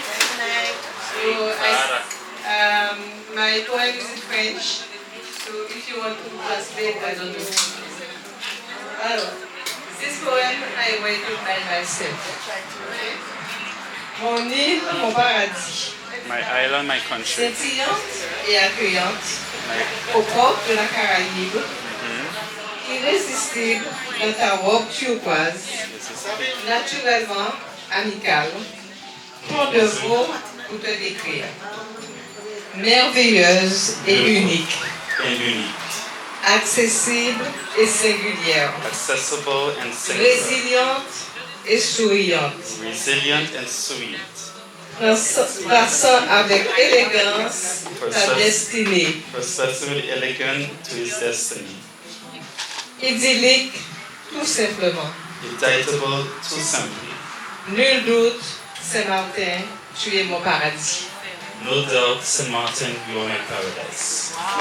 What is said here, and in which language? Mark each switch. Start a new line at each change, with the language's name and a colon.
English: Good night. So, my poem is in French. So, if you want to translate, I don't know. Alors, this poem I wrote it by myself.
French: Mon île, mon paradis.
English: My island, my country.
French: Scintillante et accueillante, au propre de la Caraïbe, irrésistible dans ta robe turquoise, naturellement amicale, trop de mots pour te décrire. Merveilleuse et unique, accessible et singulière,
English: Accessible and singular.
French: résiliente et souriante,
English: Resilient and sweet.
French: passant avec élégance ta destinée,
English: Perceptively elegant to his destiny.
French: idyllique tout simplement.
English: Indictable too simply.
French: Nul doute, Saint-Martin, tu es mon paradis.
English: No doubt, St. Martin, you are my paradise.